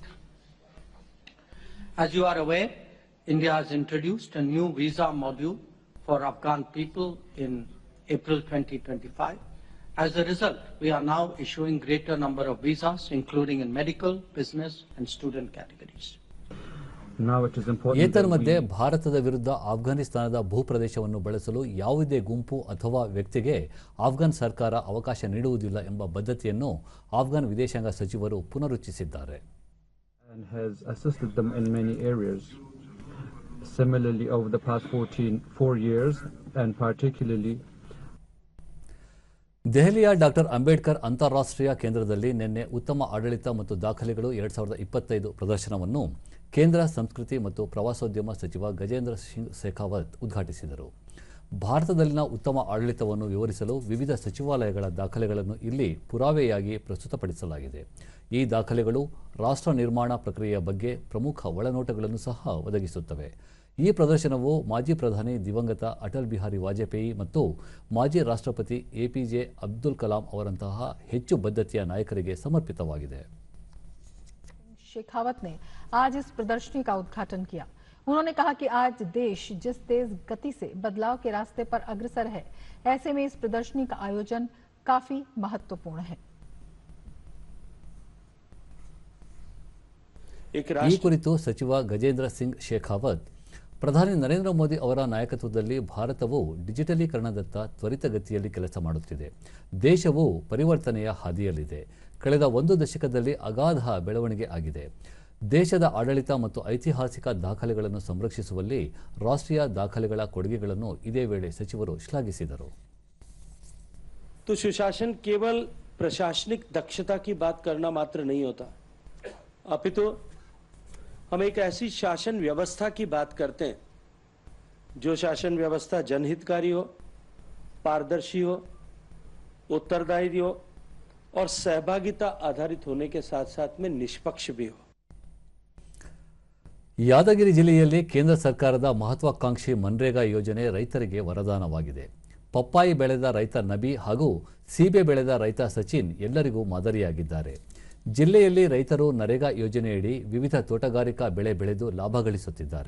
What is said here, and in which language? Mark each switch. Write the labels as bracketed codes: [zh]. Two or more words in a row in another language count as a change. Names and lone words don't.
[en] As you are aware, India has introduced a new visa module for Afghan people in April 2025. As a result, we are now issuing greater number of visas, including in medical, business, and student categories. [kn] ಏತನ್ಮಧ್ಯೆ ಭಾರತದ ವಿರುದ್ಧ ಆಫ್ಘಾನಿಸ್ತಾನದ ಭೂಪ್ರದೇಶವನ್ನು ಬಳಸಲು ಯಾವುದೇ ಗುಂಪು ಅಥವಾ ವ್ಯಕ್ತಿಗೆ ಆಫ್ಘಾನ್ ಸರ್ಕಾರ ಅವಕಾಶ ನೀಡುವುದಿಲ್ಲ ಎಂಬ ಬದ್ಧತೆಯನ್ನು ಆಫ್ಘಾನ್ ವಿದೇಶಾಂಗ ಸಚಿವರು ಪುನರುಚ್ಚರಿಸಿದ್ದಾರೆ. [en] And has assisted them in many areas. Similarly, over the past 4 years, and particularly [kn] ದೆಹಲಿಯ ಡಾಕ್ಟರ್ ಅಂಬೇಡ್ಕರ್ ಅಂತಾರಾಷ್ಟ್ರೀಯ ಕೇಂದ್ರದಲ್ಲಿ ನಿನ್ನೆ ಉತ್ತಮ ಆಡಳಿತ ಮತ್ತು ದಾಖಲೆಗಳು 2025 ಪ್ರದರ್ಶನವನ್ನು ಕೇಂದ್ರ ಸಂಸ್ಕೃತಿ ಮತ್ತು ಪ್ರವಾಸೋದ್ಯಮ ಸಚಿವ ಗಜೇಂದ್ರ ಸಿಂಗ್ ಶೇಖಾವತ್ ಉದ್ಘಾಟಿಸಿದರು. ಭಾರತದಲ್ಲಿನ ಉತ್ತಮ ಆಡಳಿತವನ್ನು ವಿವರಿಸಲು ವಿವಿಧ ಸಚಿವಾಲಯಗಳ ದಾಖಲೆಗಳನ್ನು ಇಲ್ಲಿ ಪುರಾವೆಯಾಗಿ ಪ್ರಸ್ತುತಪಡಿಸಲಾಗಿದೆ. ಈ ದಾಖಲೆಗಳು ರಾಷ್ಟ್ರ ನಿರ್ಮಾಣ ಪ್ರಕ್ರಿಯೆಯ ಬಗ್ಗೆ ಪ್ರಮುಖ ಒಳನೋಟಗಳನ್ನು ಸಹ ಒದಗಿಸುತ್ತವೆ. ಈ ಪ್ರದರ್ಶನವು ಮಾಜಿ ಪ್ರಧಾನಿ ದಿವಂಗತ ಅಟಲ್ ಬಿಹಾರಿ ವಾಜಪೇಯಿ ಮತ್ತು ಮಾಜಿ ರಾಷ್ಟ್ರಪತಿ ಎಪಿಜೆ ಅಬ್ದುಲ್ ಕಲಾಂ ಅವರಂತಹ ಹೆಚ್ಚು ಬದ್ಧತೆಯ ನಾಯಕರಿಗೆ ಸಮರ್ಪಿತವಾಗಿದೆ. [hi] शेखावत ने आज इस प्रदर्शनी का उद्घाटन किया. उन्होंने कहा कि आज देश जिस तेज गति से बदलाव के रास्ते पर अग्रसर है, ऐसे में इस प्रदर्शनी का आयोजन काफी महत्वपूर्ण है. [kn] ಈ ಕುರಿತು ಸಚಿವ ಗಜೇಂದ್ರ ಸಿಂಗ್ ಶೇಖಾವತ್, ಪ್ರಧಾನಿ ನರೇಂದ್ರ ಮೋದಿ ಅವರ ನಾಯಕತ್ವದಲ್ಲಿ ಭಾರತವು ಡಿಜಿಟಲೀಕರಣದತ್ತ ತ್ವರಿತಗತಿಯಲ್ಲಿ ಕೆಲಸ ಮಾಡುತ್ತಿದೆ. ದೇಶವು ಪರಿವರ್ತನೆಯ ಹಾದಿಯಲ್ಲಿದೆ. ಕಳೆದ 1 ದಶಕದಲ್ಲಿ ಅಗಾಧ ಬೆಳವಣಿಗೆ ಆಗಿದೆ. ದೇಶದ ಆಡಳಿತ ಮತ್ತು ಐತಿಹಾಸಿಕ ದಾಖಲೆಗಳನ್ನು ಸಂರಕ್ಷಿಸುವಲ್ಲಿ ರಾಷ್ಟ್ರೀಯ ದಾಖಲೆಗಳ ಕೊಡುಗೆಗಳನ್ನು ಇದೇ ವೇಳೆ ಸಚಿವರು ಶ್ಲಾಘಿಸಿದರು. [hi] तो सुशासन केवल प्रशासनिक दक्षता की बात करना मात्र नहीं होता, अपितु हम एक ऐसी शासन व्यवस्था की बात करते हैं जो शासन व्यवस्था जनहितकारी हो, पारदर्शी हो, उत्तरदायी हो और सहभागिता आधारित होने के साथ साथ में निष्पक्ष भी हो. [kn] ಯಾದಗಿರಿ ಜಿಲ್ಲೆಯಲ್ಲಿ ಕೇಂದ್ರ ಸರ್ಕಾರದ ಮಹತ್ವಾಕಾಂಕ್ಷಿ ಮನ್ರೇಗಾ ಯೋಜನೆ ರೈತರಿಗೆ ವರದಾನವಾಗಿದೆ. ಪಪ್ಪಾಯಿ ಬೆಳೆದ ರೈತ ನಬಿ ಹಾಗೂ ಸೀಬೆ ಬೆಳೆದ ರೈತ ಸಚಿನ್ ಎಲ್ಲರಿಗೂ ಮಾದರಿಯಾಗಿದ್ದಾರೆ. ಜಿಲ್ಲೆಯಲ್ಲಿ ರೈತರು ನರೇಗಾ ಯೋಜನೆಯಡಿ ವಿವಿಧ ತೋಟಗಾರಿಕಾ ಬೆಳೆ ಬೆಳೆದು ಲಾಭ ಗಳಿಸುತ್ತಿದ್ದಾರೆ.